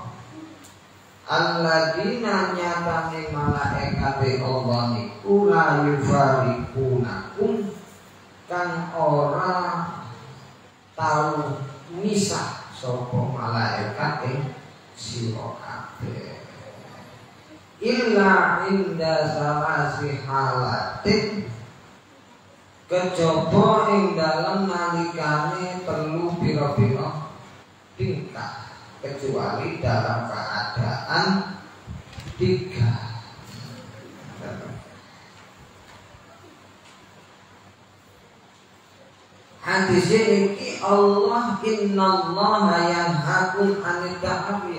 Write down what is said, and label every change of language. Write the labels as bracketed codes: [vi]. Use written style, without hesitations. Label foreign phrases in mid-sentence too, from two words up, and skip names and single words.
[jv] Alladzina nyatane malaikate Allah niku [ar] لا يفارقونكم [jv] kang ora tau misah sapa malaikate sira kabeh. [ar] إلا عند ثلاث حالات [jv] kejaba ing dalem nalikane perlu pira-pira tingkah, [id] kecuali dalam keadaan 3. Hadis ini [ar] الله إن الله ينهاكم عن التعري.